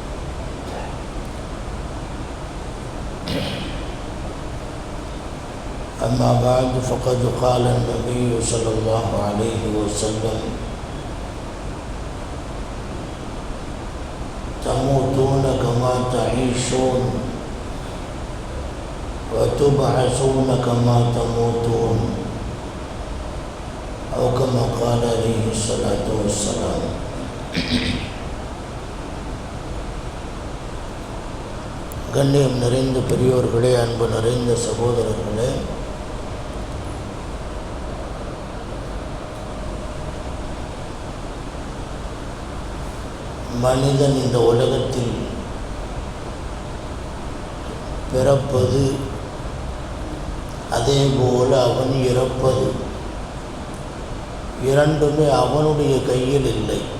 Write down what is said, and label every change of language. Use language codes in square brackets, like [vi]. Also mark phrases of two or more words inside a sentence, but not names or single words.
[ar] أما بعد فقد قال النبي صلى الله عليه وسلم: تموتون كما تعيشون وتبعثون كما تموتون، أو كما قال عليه الصلاة والسلام. [ta] கண்ணியம் நிறைந்த பெரியோர்களே, அன்பு நிறைந்த சகோதரர்களே, மனிதன் இந்த உலகத்தில் பிறப்பது, அதேபோல் அவன் இறப்பது இரண்டுமே அவனுடைய கையில் இல்லை.